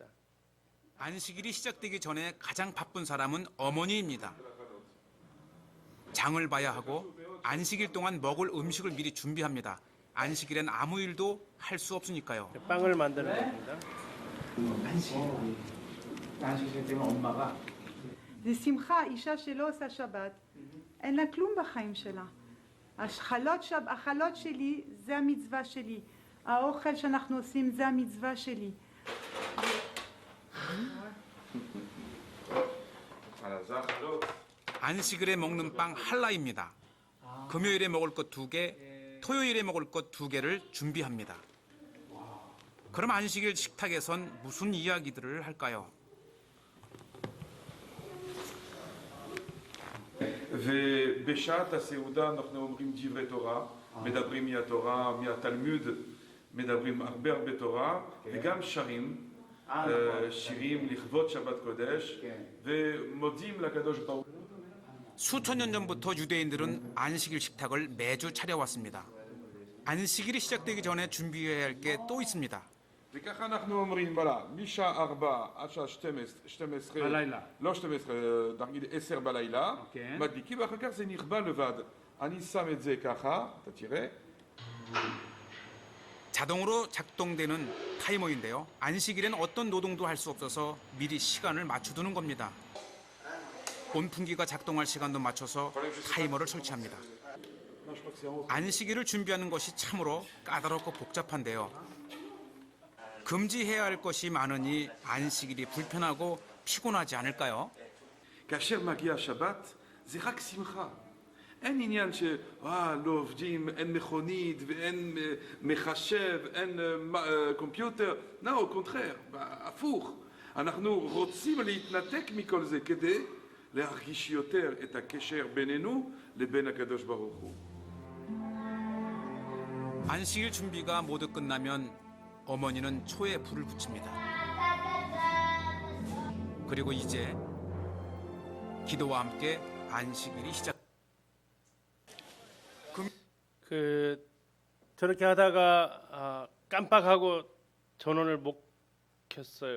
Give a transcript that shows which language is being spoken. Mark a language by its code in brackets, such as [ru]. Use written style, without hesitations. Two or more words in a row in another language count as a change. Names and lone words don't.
[ko] 안식일이 시작되기 전에 가장 바쁜 사람은 어머니입니다. 장을 봐야 하고 안식일 동안 먹을 음식을 미리 준비합니다. 안식일엔 아무 일도 할 수 없으니까요. 빵을 만드는 겁니다. 안식일 때문에 엄마가 [he] זה שמחה, אישה שלא עושה שבת, אין לה כלום בחיים שלה. החלות שלי זה המצווה שלי. האוכל שאנחנו עושים זה המצווה שלי. [ko] 안식일에 먹는 빵 할라입니다. 금요일에 먹을 것 2개, 토요일에 먹을 것 2개를 준비합니다. 그럼 안식일 식탁에선 무슨 이야기들을 할까요? [he] ובשעת הסעודה אנחנו אומרים דברי תורה, מדברים מהתורה, מהתלמוד, מדברים הרבה תורה, וגם שרים, שירים לכבוד שבת קודש, ומודים לקדוש ברוך הוא. [ko] 수천 년 전부터 유대인들은 안식일 식탁을 매주 차려왔습니다. 안식일이 시작되기 전에 준비해야 할 게 또 있습니다. [he] וככה אנחנו אומרים, בלה, משעה 4 עד שעה 12, בלילה. לא 12, נגיד 10 בלילה, מדליקים, ואחר כך זה נכבה לבד. אני שם את זה ככה, אתה תראה. [ko] 자동으로 작동되는 타이머인데요. 안식일엔 어떤 노동도 할 수 없어서 미리 시간을 맞춰두는 겁니다. 온풍기가 작동할 시간도 맞춰서 타이머를 설치합니다. 안식일을 준비하는 것이 참으로 까다롭고 복잡한데요. 금지해야 할 것이 많으니 안식일이 불편하고 피곤하지 않을까요? [he] כאשר מגיע השבת, זה רק שמחה. אין עניין לא עובדים, אין מכונית ואין מחשב, אין קומפיוטר. לא, קונטרר, הפוך. אנחנו רוצים להתנתק מכל זה כדי להרגיש יותר את הקשר בינינו לבין הקדוש ברוך הוא. [ko] 안식일 준비가 모두 끝나면 어머니는 초에 불을 붙입니다. 그리고 이제 기도와 함께 안식일이 시작. 저렇게 하다가 깜빡하고 전원을 못 켰어요.